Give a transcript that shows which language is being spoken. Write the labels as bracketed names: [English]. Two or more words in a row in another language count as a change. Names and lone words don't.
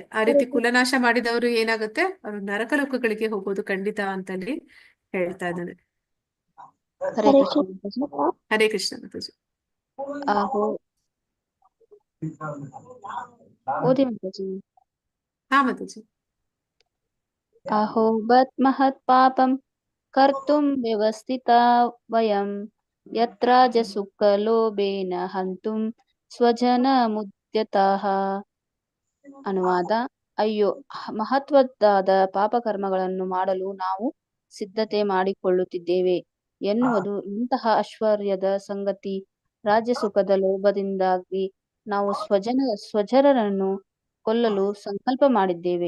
[Kannada] ಆ ರೀತಿ ಕುಲನಾಶ ಮಾಡಿದವರು ಏನಾಗುತ್ತೆ, ಅವರು ನರಕಲೋಕಗಳಿಗೆ ಹೋಗೋದು ಖಂಡಿತ ಅಂತಲ್ಲಿ ಹೇಳ್ತಾ ಇದ್ದಾನೆ. ಹರೇ ಕೃಷ್ಣ ಮಾತಾಜಿ. ಹಾ ಮಾತಾಜಿ. [Sanskrit] ಅಹೋ ಬತ್ ಮಹತ್ ಪಾಪಂ ಕರ್ತುಂ ವ್ಯವಸ್ಥಿತಾ ವಯಂ ಯತ್ರಾಜಸುಖ ಲೋಭೇನ ಹಂತುಂ ಸ್ವಜನ ಮುದ್ಯತಃ. [Kannada] ಅನುವಾದ: ಅಯ್ಯೋ, ಮಹತ್ವದ್ದಾದ ಪಾಪಕರ್ಮಗಳನ್ನು ಮಾಡಲು ನಾವು ಸಿದ್ಧತೆ ಮಾಡಿಕೊಳ್ಳುತ್ತಿದ್ದೇವೆ ಎನ್ನುವುದು ಇಂತಹ ಐಶ್ವರ್ಯದ ಸಂಗತಿ. ರಾಜ್ಯ ಸುಖದ ಲೋಭದಿಂದಾಗಿ ನಾವು ಸ್ವಜನರನ್ನು ಕೊಲ್ಲಲು ಸಂಕಲ್ಪ ಮಾಡಿದ್ದೇವೆ.